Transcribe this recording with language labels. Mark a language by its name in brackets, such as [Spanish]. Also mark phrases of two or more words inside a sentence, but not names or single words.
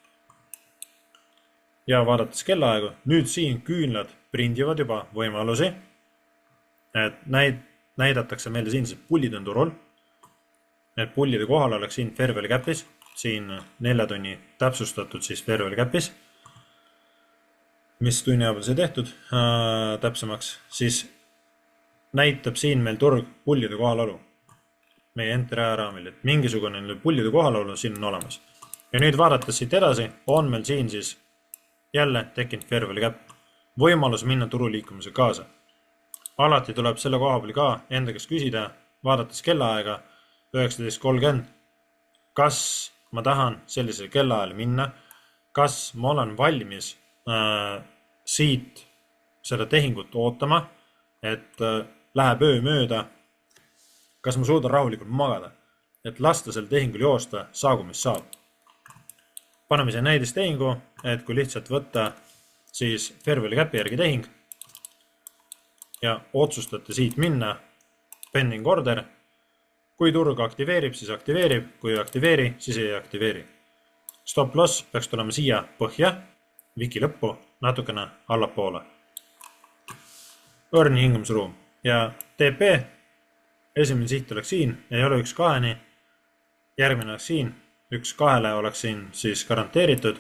[Estonian] Ja vaadates kellaaegu, nüüd siin küünlad prindivad juba võimalusi, et näidatakse meile siin see pullid on turul, et pullide kohal oleks siin [English] fair value cap'is, [Estonian] siin 4 tunni täpsustatud siis [English] fair value cap'is, [Estonian] mis tunni ajal sai tehtud täpsemaks, siis näitab siin meil turg pullide kohalolu meie entry-ajaraamil, et mingisugune pullide kohalolu siin on olemas. Ja nüüd vaadates siit edasi, on meil siin siis jälle tekkinud [English] fair value cap, [Estonian] võimalus minna turu liikumise kaasa. Alati tuleb selle koha peal ka enda käest küsida, vaadates kellaaega 19.30, kas ma tahan sellisel kellaajal minna, kas ma olen valmis siit seda tehingut ootama, et läheb öö mööda, kas ma suudan rahulikult magada, et lasta selle tehingul joosta, saagu mis saab. Paneme siia näidistehingu, et kui lihtsalt võtta siis [English] fair value cap'i [Estonian] järgi tehing ja otsustate siit minna, [English] pending order, [Estonian] kui turg aktiveerib, siis aktiveerib, kui ei aktiveeri, siis ei aktiveeri. [English] Stop loss [Estonian] peaks tulema siia põhja, viki lõppu, natukene allapoole. Earn hingamisruum ja TP, esimene siht oleks siin, ei ole 1-2-ni, järgmine oleks siin, 1-2-le oleks siin siis garanteeritud.